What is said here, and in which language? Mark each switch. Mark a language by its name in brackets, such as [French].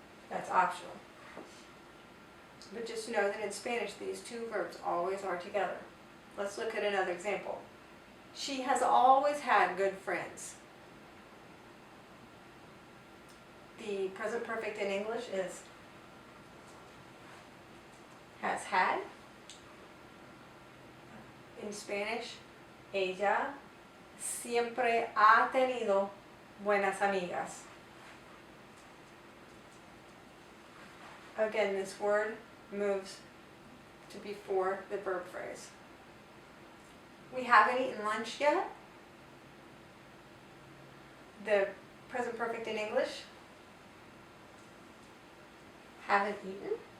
[English] That's optional. But just know that in Spanish, these two verbs always are together. Let's look at another example. She has always had good friends. The present perfect in English is has had. In Spanish, [Spanish] ella siempre ha tenido buenas amigas. [English] Again, this word moves to before the verb phrase. We haven't eaten lunch yet. The present perfect in English, haven't eaten.